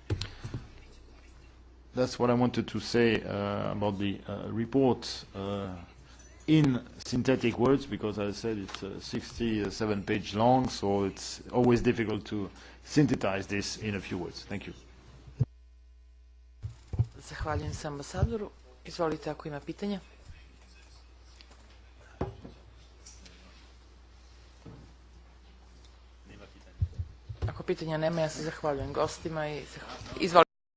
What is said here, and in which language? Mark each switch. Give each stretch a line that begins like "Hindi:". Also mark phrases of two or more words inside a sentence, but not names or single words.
English: That's what I wanted to say about the report in synthetic words, because as I said, it's 67-page long, so it's always difficult to synthesize this in a few words. Thank you.
Bosnian: Zahvaljujem se ambasadoru. Izvolite ako ima pitanja. Ako pitanja nema, ja se zahvaljujem gostima i izvolite.